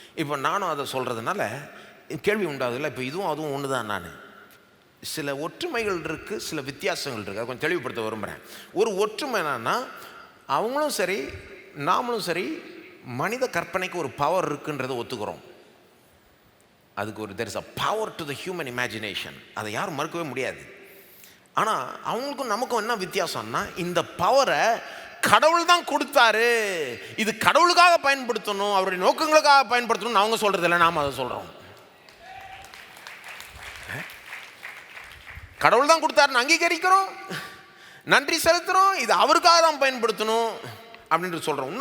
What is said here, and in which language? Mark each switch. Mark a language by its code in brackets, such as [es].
[ta] இப்போ நானும் அதை சொல்கிறதுனால கேள்வி உண்டாகுதுல்ல, இப்போ இதுவும் அதுவும் ஒன்று தான். நான் சில ஒற்றுமைகள் இருக்குது, சில வித்தியாசங்கள் இருக்குது, அதை கொஞ்சம் தெளிவுபடுத்த விரும்புகிறேன். ஒரு ஒற்றுமை என்னன்னா, அவங்களும் சரி நாமளும் சரி மனித கற்பனைக்கு ஒரு பவர் இருக்குன்றதை ஒத்துக்கிறோம். அதுக்கு ஒரு [en] there is a power to the human imagination. [ta] அதை யாரும் மறுக்கவே முடியாது. ஆனால் அவங்களுக்கும் நமக்கும் என்ன வித்தியாசம்னா, இந்த பவரை கடவுள் தான் கொடுத்தாரு, இது கடவுளுக்காக பயன்படுத்தணும், அவருடைய நோக்கங்களுக்காக பயன்படுத்தணும்னு அவங்க சொல்றது இல்லை, நாம் அதை சொல்கிறோம். கடவுள் தான் கொடுத்தாருன்னு அங்கீகரிக்கிறோம், நன்றி செலுத்துகிறோம், இது அவருக்காக தான் பயன்படுத்தணும் அப்படின்ட்டு சொல்கிறோம்.